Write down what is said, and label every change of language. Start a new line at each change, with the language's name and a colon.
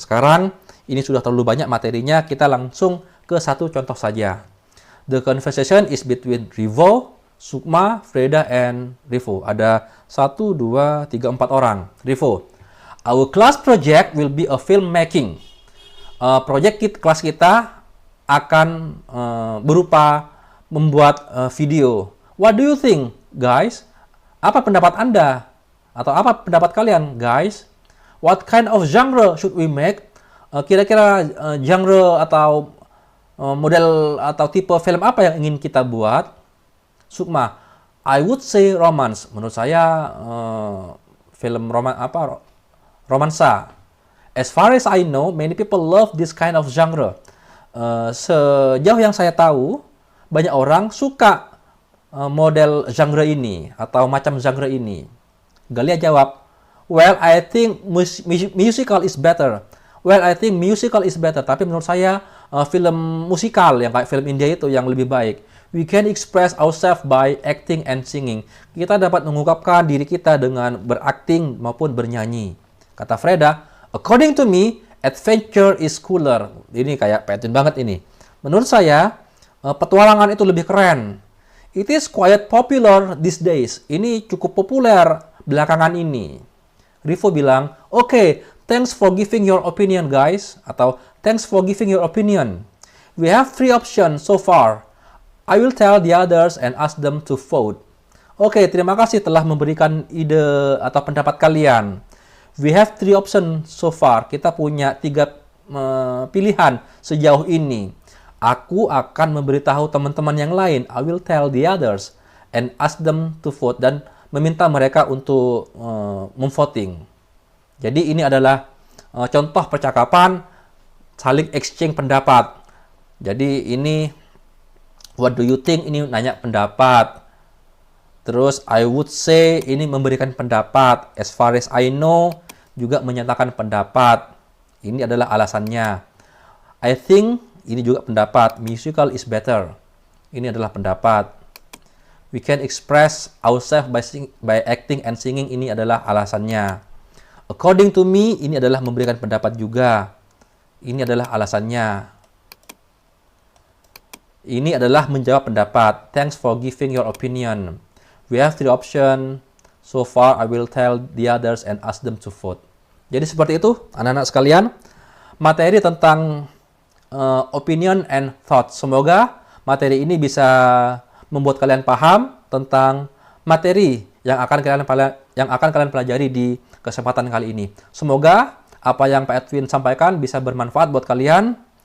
Indonesian: Sekarang, ini sudah terlalu banyak materinya, kita langsung ke satu contoh saja.
English: The conversation is between Rivo, Sukma, Freda, and Rivo.
Indonesian: Ada 1, 2, 3, 4 orang.
English: Rivo, our class project will be a filmmaking.
Indonesian: Proyek kelas kita akan berupa membuat video.
English: What do you think, guys?
Indonesian: Apa pendapat Anda? Atau apa pendapat kalian, guys?
English: What kind of genre should we make?
Indonesian: Kira-kira genre atau model atau tipe film apa yang ingin kita buat?
English: Sukma, I would say romance.
Indonesian: Menurut saya film romansa.
English: As far as I know, many people love this kind of genre.
Indonesian: Sejauh yang saya tahu, banyak orang suka model genre ini atau macam genre ini.
English: Galia
Indonesian: jawab,
English: well, I think musical is better. Well, I think musical is better.
Indonesian: Tapi menurut saya film musikal yang kayak film India itu yang lebih baik.
English: We can express ourselves by acting and singing.
Indonesian: Kita dapat mengungkapkan diri kita dengan berakting maupun bernyanyi. Kata
English: Freda, according to me, adventure is cooler.
Indonesian: Ini kayak Petun banget ini. Menurut saya, petualangan itu lebih keren.
English: It is quite popular these days.
Indonesian: Ini cukup populer belakangan ini.
English: Rivo
Indonesian: bilang,
English: okay, thanks for giving your opinion, guys.
Indonesian: Atau,
English: thanks for giving your opinion. We have 3 options so far. I will tell the others and ask them to vote.
Indonesian: Oke, terima kasih telah memberikan ide atau pendapat kalian.
English: We have 3 options so far.
Indonesian: Kita punya 3 pilihan sejauh ini. Aku akan memberitahu teman-teman yang lain.
English: I will tell the others and ask them to vote.
Indonesian: Dan meminta mereka untuk memvoting. Jadi ini adalah contoh percakapan saling exchange pendapat. Jadi ini
English: what do you think?
Indonesian: Ini nanya pendapat.
English: Terus I would say
Indonesian: ini memberikan pendapat.
English: As far as I know
Indonesian: juga menyatakan pendapat. Ini adalah alasannya.
English: I think
Indonesian: ini juga pendapat.
English: Musical is better.
Indonesian: Ini adalah pendapat.
English: We can express ourselves by acting and singing.
Indonesian: Ini adalah alasannya.
English: According to me,
Indonesian: ini adalah memberikan pendapat juga. Ini adalah alasannya. Ini adalah menjawab pendapat.
English: Thanks for giving your opinion. We have 3 options. So far, I will tell the others and ask them to vote.
Indonesian: Jadi seperti itu, anak-anak sekalian. Materi tentang
English: opinion and thoughts.
Indonesian: Semoga materi ini bisa membuat kalian paham tentang materi yang akan kalian pelajari di kesempatan kali ini. Semoga apa yang Pak Edwin sampaikan bisa bermanfaat buat kalian.